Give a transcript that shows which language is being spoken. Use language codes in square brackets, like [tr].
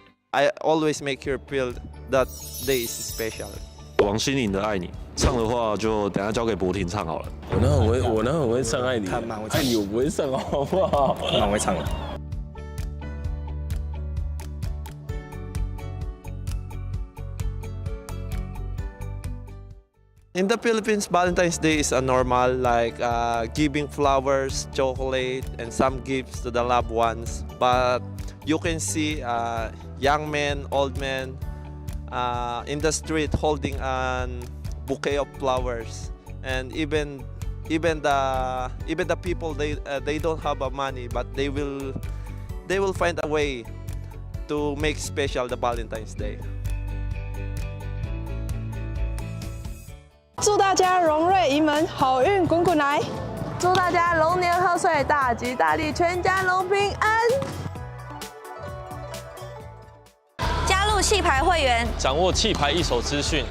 [en] I always make you feel that day is special。 [zh] 王心凌的《爱你》，唱的话就等下交给博婷唱好了。我那很会唱《爱你》，爱你我不会唱哦，好不好？蛮会唱的。 [en] In the Philippines, Valentine's Day is a normal, like giving flowers, chocolate, and some gifts to the loved ones. But you can see young men, old men in the street holding a bouquet of flowers, and even the people they don't have money, but they will find a way to make special the Valentine's Day. [zh] 祝大家荣瑞盈门，好运滚滚来！祝大家龙年贺岁，大吉大利，全家龙平安！加入气牌会员，掌握气牌一手资讯，